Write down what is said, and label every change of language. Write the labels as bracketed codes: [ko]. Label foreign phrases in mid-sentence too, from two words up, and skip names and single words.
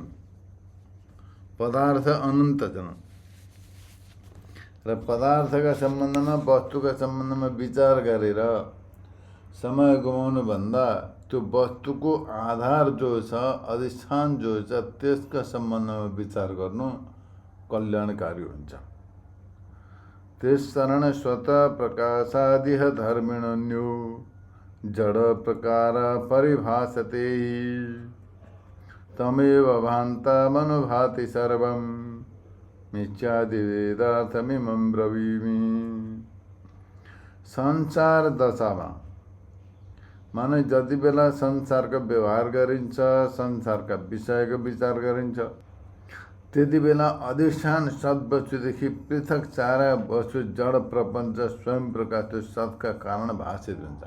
[ne] पदार्थ अनन्त छन् र पदार्थका सम्बन्धमा वस्तुका सम्बन्धमा विचार गरेर समय गुमाउनु भन्दा त्यो वस्तुको आधार जो छ, अधिष्ठान जो छ त्यसका सम्बन्धमा विचार गर्नु कल्याणकारी हुन्छ। [sa] त्यसकारण स्वतः प्रकाशादिह धर्मिणन्यो जड प्रकार परिभासते तमेव भान्तमनुभाति सर्वं मिथ्यादि वेदार्थमिमं ब्रवीमि। [ne] संसार दशामा माने जति बेला संसारको व्यवहार गरिन्छ, संसारका विषयको विचार गरिन्छ, त्यति बेला अधिष्ठान सद्वस्तुदेखि पृथक चारा वस्तु जड प्रपञ्च स्वयं प्रकाशको सत्का कारण भाषित हुन्छ।